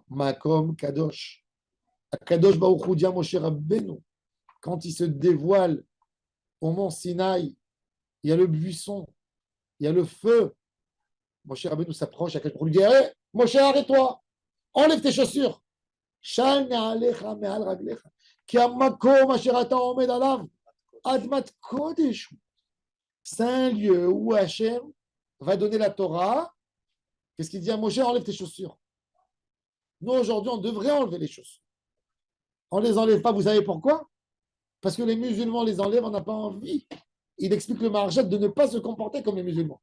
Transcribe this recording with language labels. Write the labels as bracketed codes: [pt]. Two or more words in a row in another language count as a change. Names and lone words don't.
[he] מקום קדוש. קדוש ברוך הוא [fr] dit à Moshe Rabbeinu, quand il se dévoile au mont Sinaï, il y a le buisson, il y a le feu. Moshe Rabbeinu s'approche à quelqu'un, il dit hey, Moshe, arrête-toi, enlève tes chaussures. [he] של נעליך מעל רגליך כי המקום אשר אתה עומד עליו אדמת קודש. [fr] C'est un lieu où Hachem va donner la Torah. Qu'est-ce qu'il dit à Moshe? Enlève tes chaussures. Nous, aujourd'hui, on devrait enlever les chaussures. On ne les enlève pas, vous savez pourquoi? Parce que les musulmans les enlèvent, on n'a pas envie. Il explique le Maharshal de ne pas se comporter comme les musulmans.